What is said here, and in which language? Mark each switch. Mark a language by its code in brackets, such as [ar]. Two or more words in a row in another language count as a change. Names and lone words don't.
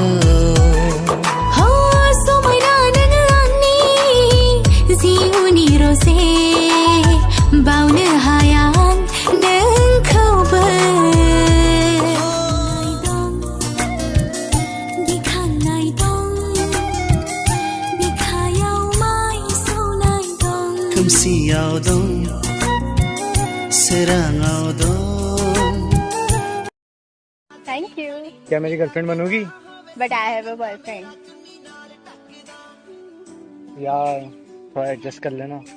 [brx] समायना नों आंनि जिउनि रजे बावनो हाया नोंखौबो गिखांनाय दं बिखायाव माइ सौनाय दं खोमसियाव दं सोराङाव दं। [en] thank you. [hi] क्या मेरी गर्लफ्रेंड बनोगी? [en] but I have a boyfriend. [hi] यार थोड़ा एडजस्ट कर लेना।